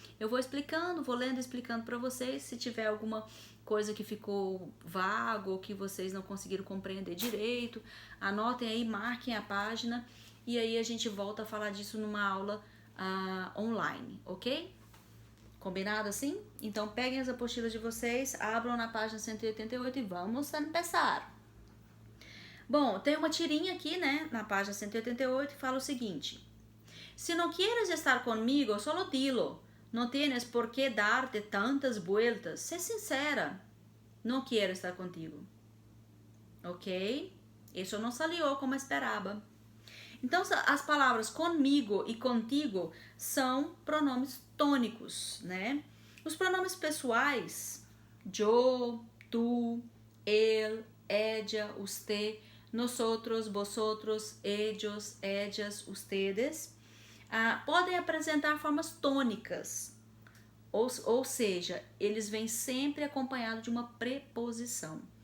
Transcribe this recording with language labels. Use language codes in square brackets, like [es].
[pt] Eu vou explicando, vou lendo e explicando para vocês. Se tiver alguma coisa que ficou vago ou que vocês não conseguiram compreender direito, anotem aí, marquem a página e aí a gente volta a falar disso numa aula online, ok? Combinado assim? Então peguem as apostilas de vocês, abram na página 188 e vamos começar. Bom, tem uma tirinha aqui, né, na página 188 que fala o seguinte: [es] se não quieres estar comigo, solo dilo. No tienes por qué darte tantas vueltas. Sé sincera. No quiero estar contigo. Ok? [pt] Isso não salió como esperava. Então, as palavras comigo e contigo são pronomes tônicos, né? Os pronomes pessoais, yo, tu, él, ella, usted, nosotros, vosotros, ellos, ellas, ustedes, podem apresentar formas tônicas, ou seja, eles vêm sempre acompanhados de uma preposição.